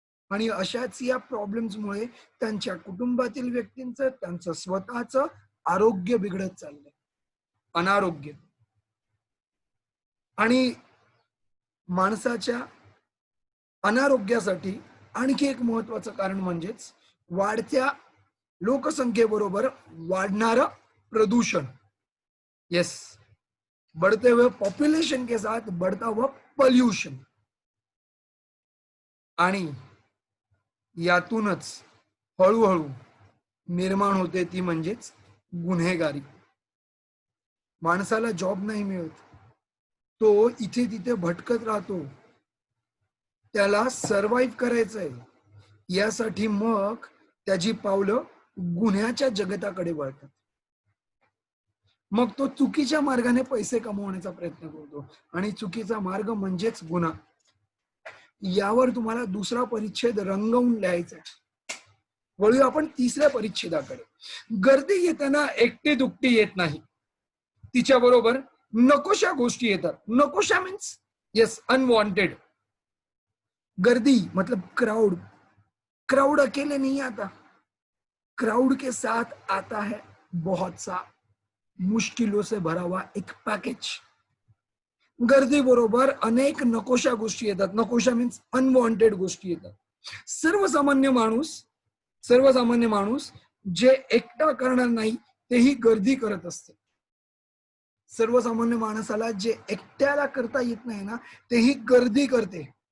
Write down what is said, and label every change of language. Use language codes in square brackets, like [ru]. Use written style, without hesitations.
[mr] आणि अशाच या प्रॉब्लेम्समुळे त्यांच्या कुटुंबातील व्यक्तींचं, त्यांचं स्वतःचं आरोग्य बिघडत चाललंय, अनारोग्य. आणि माणसाच्या अनारोग्यासाठी आणखी एक महत्वाचं कारण म्हणजेच वाढत्या लोकसंख्येबरोबर वाढणारं प्रदूषण. [hi] यस, बढ़ते हुए पॉप्युलेशन के साथ बढ़ता हुआ पॉल्यूशन. [mr] आणि यातूनच हळूहळू निर्माण होते ती म्हणजेच गुन्हेगारी. माणसाला जॉब नाही मिळत, तो इथे तिथे भटकत राहतो, त्याला सर्व्हाइव्ह करायचंय. यासाठी मग त्याची पावलं गुन्ह्याच्या जगताकडे वळतात. मग तो चुकीच्या मार्गाने पैसे कमवण्याचा प्रयत्न करतो आणि चुकीचा मार्ग म्हणजेच गुन्हा. यावर तुम्हाला दुसरा परिच्छेद रंगवून लिहायचा आहे. वळूया आपण तिसऱ्या परिच्छेदाकडे. गर्दी येताना एकटी दुकटी येत नाही, तिच्या बरोबर नकोशा गोष्टी येतात. Nakosha means yes, unwanted. [hi] गर्दी मतलब क्राउड. क्राउड अकेले नहीं आता, क्राउड के साथ आता है बहुत सा मुश्किलों से भरा हुआ एक पैकेज. [mr] गर्दी बरोबर अनेक नकोशा गोष्टी येतात. नकोशा मीन्स अनवॉन्टेड गोष्टी येतात. सर्वसामान्य माणूस जे एकटा करणार नाही तेही गर्दी करत असते. सर्वसामान्य माणसाला जे एकट्याला करता येत नाही ना तेही गर्दी करते.